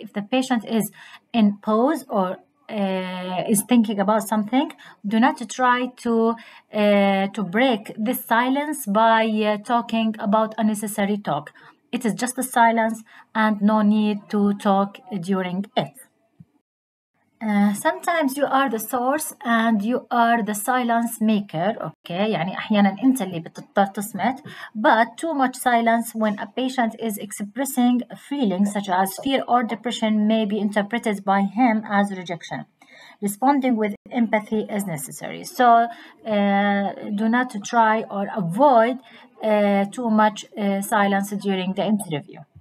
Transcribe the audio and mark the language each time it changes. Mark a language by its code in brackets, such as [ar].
[en] If the patient is in pause or is thinking about something, do not try to break this silence by talking about unnecessary talk. It is just a silence and no need to talk during it. Sometimes you are the source and you are the silence maker. [ar] Okay, يعني أحيانا أنت اللي بتضطر تصمت. [en] But too much silence when a patient is expressing feelings such as fear or depression may be interpreted by him as rejection. Responding with empathy is necessary. So do not try or avoid too much silence during the interview.